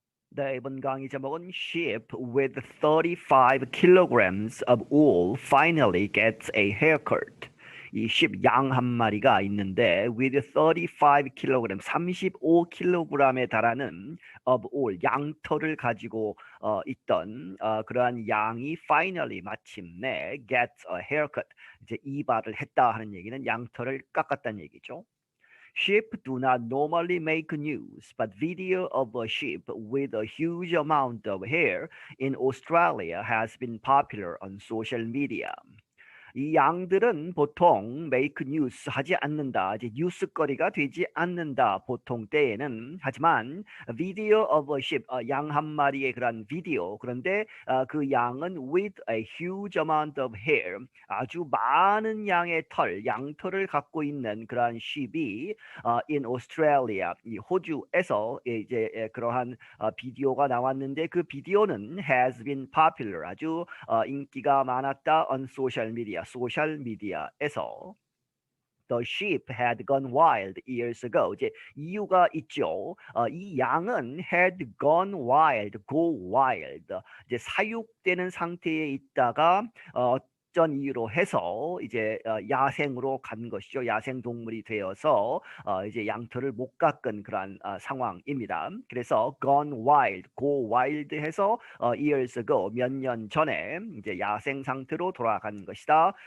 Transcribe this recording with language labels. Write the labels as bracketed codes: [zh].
[ko] 네, 이번 강의 제목은 [en] Sheep with 35 kilograms of wool finally gets a haircut. [ko] 이 sheep 양 한 마리가 있는데 with 35 kilogram, 35kg에 달하는 of wool, 양털을 가지고 있던 그러한 양이 finally 마침내 [en] gets a haircut. [ko] 이제 이발을 했다 하는 얘기는 양털을 깎았다는 얘기죠. [en] Sheep do not normally make news, but video of a sheep with a huge amount of hair in Australia has been popular on social media. [ko] 이 양들은 보통 make news 하지 않는다. 이제 뉴스거리가 되지 않는다. 보통 때에는. 하지만 [en] video of a sheep, [ko] 양 한 마리의 그런 비디오. 그런데 그 양은 [en] with a huge amount of hair, [ko] 아주 많은 양의 털, 양털을 갖고 있는 그러한 sheep이 in Australia, 이 호주에서 이제 그러한 비디오가 나왔는데 그 비디오는 [en] has been popular, [ko] 아주 인기가 많았다 [en] on social media. [ko] 소셜 미디어에서 [en] The sheep had gone wild years ago. [ko] 이제 이유가 있죠. 이 양은 had gone wild, go wild. 이제 사육되는 상태에 있다가 어떤 이유로 해서 이제 야생으로 간 것이죠. 야생 동물이 되어서 이제 양털을 못 깎은 그런 상황입니다. 그래서 gone wild, go wild 해서 years ago, 몇 년 전에 이제 야생 상태로 돌아간 것이다.